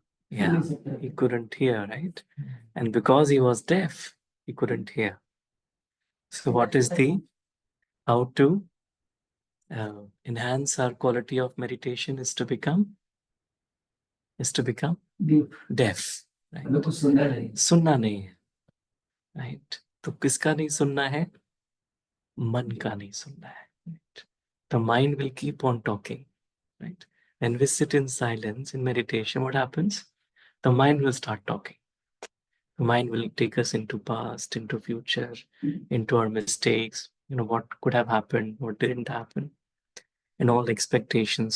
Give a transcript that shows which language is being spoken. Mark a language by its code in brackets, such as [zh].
[en] Yeah, he couldn't hear, right? And because he was deaf, he couldn't hear. So what is how to enhance our quality of meditation is to become deaf, right? [hi] सुनना नहीं है, right? तो किसका नहीं सुनना है? मन का नहीं सुनना है, right? [en] The mind will keep on talking, right? When we sit in silence in meditation, what happens? The mind will start talking. The mind will take us into past, into future, into our mistakes, what could have happened, what didn't happen, and all expectations.